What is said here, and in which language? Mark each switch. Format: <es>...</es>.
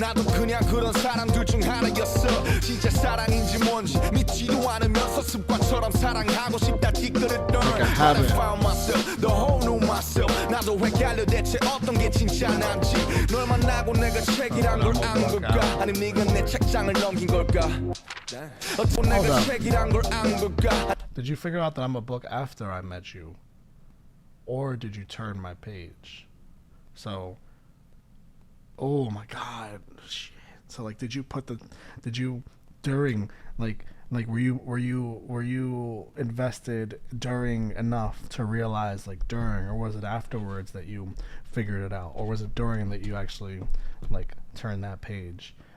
<ko>나도 그냥 그런 사람들 중 하나였어. 진짜 사랑인지 뭔지 믿지도 않으면서 습관처럼 사랑하고 싶다 티끌을 떠.</ko> <en>I found myself, the whole new myself.</en> <ko>나도 헷갈려 대체 어떤 게 진짜 난지. 널 만나고 내가 책이란 걸 안 걸까? 아니면 네가 내 책장을 넘긴 걸까? 어떤 내가 책이란 걸 안 걸까?</ko> <en>Did you figure out that I'm a book after I met you? Or did you turn my page? So, oh my god, shit. So like, did you during were you invested during enough to realize like during, or was it afterwards that you figured it out, or was it during that you actually like turned that page?</en>